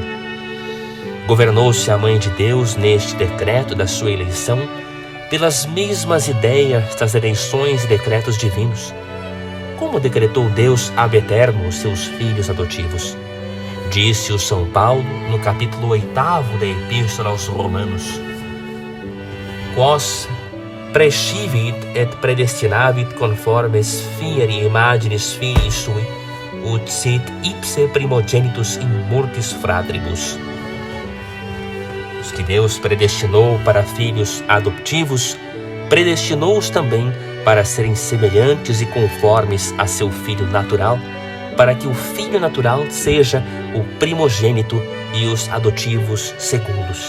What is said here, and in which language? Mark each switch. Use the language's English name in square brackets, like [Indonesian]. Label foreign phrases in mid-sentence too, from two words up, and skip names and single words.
[Portuguese] Governou-se a Mãe de Deus neste decreto da sua eleição pelas mesmas ideias das eleições e decretos divinos. Como decretou Deus [Latin] ab eterno [Portuguese] os seus filhos adotivos? Disse o São Paulo no capítulo 8 da Epístola aos Romanos: [Latin] Quos prescivit et predestinavit conformes fieri imaginis filii sui, ut sit ipse primogenitus in mortis fratribus. [Portuguese] Os que Deus predestinou para filhos adotivos, predestinou-os também para serem semelhantes e conformes a seu filho natural, para que o filho natural seja o primogênito e os adotivos segundos.